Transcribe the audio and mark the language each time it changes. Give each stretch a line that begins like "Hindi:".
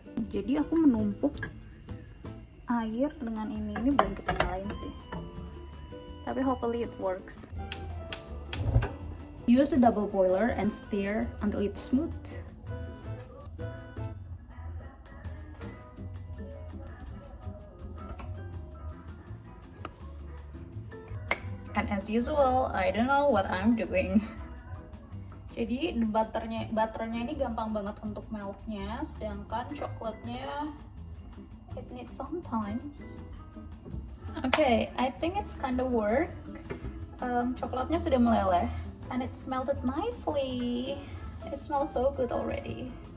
Indonesian: Jadi aku menumpuk air dengan ini belum kita nyalain sih.
English: Tapi hopefully it works. Use the double boiler and stir until it's smooth. And as usual, I don't know what I'm doing.
Indonesian: Jadi butternya ini gampang banget untuk meltnya, sedangkan coklatnya
English: it needs some times. Okay, I think it's kind of work.
Indonesian: Coklatnya sudah meleleh,
English: and it's melted nicely. It smells so good already.